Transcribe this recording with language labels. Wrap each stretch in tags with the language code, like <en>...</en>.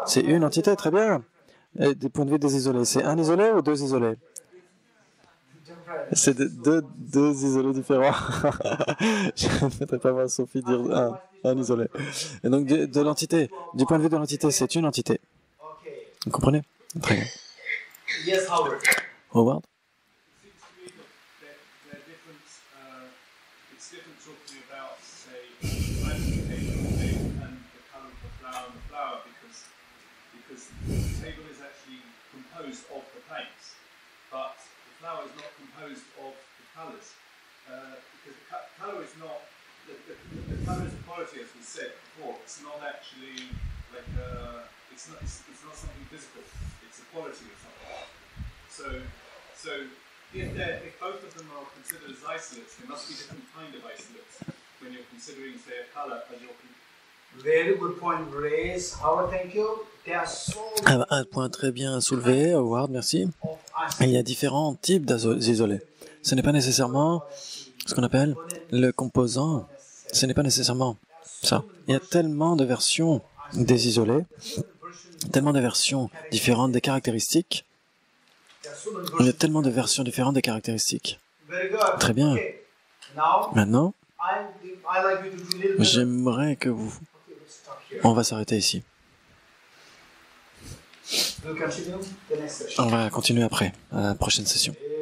<fr>C'est une entité, très bien. Et du point de vue des isolés, c'est un isolé ou deux isolés? C'est deux isolés différents. Je ne voudrais pas voir Sophie dire un isolé. Et donc, de l'entité, du point de vue de l'entité, c'est une entité.</fr> <en>Okay.</en> <fr>Vous comprenez? Très bien.</fr> <en>Yes, Howard. Howard? It seems to me that they're different. It's different talking about, say, the classification of the table and the colour of the flower because the table is actually composed of the planes, but the flower is not composed of the colours because the colour is not the colour is a quality, as we said before. It's not actually like it's not something physical. It's a quality of something. So if both of them are considered as isolates, there must be different kind of isolates when you're considering, say, a colour as your. Very good point raised. Howard, thank you. There are so</en> <fr>Un point très bien soulevé, Howard, merci.</fr> <en>of</en> <fr>Il y a différents types d'isolés. Ce n'est pas nécessairement ce qu'on appelle le composant. Ce n'est pas nécessairement ça. Il y a tellement de versions des isolés, tellement de versions différentes des caractéristiques. Il y a tellement de versions différentes des caractéristiques.</fr> <en>Very good.</en> <fr>Très bien.</fr> <en>Okay. Now,</en> <fr>Maintenant,</fr> <en>I like you to do a little bit.</en> <fr>j'aimerais que vous...</fr> <en>Okay, let's stop here.</en> <fr>On va s'arrêter ici.</fr> <en>We'll continue the next session.</en> <fr>On va continuer après, à la prochaine session.</fr>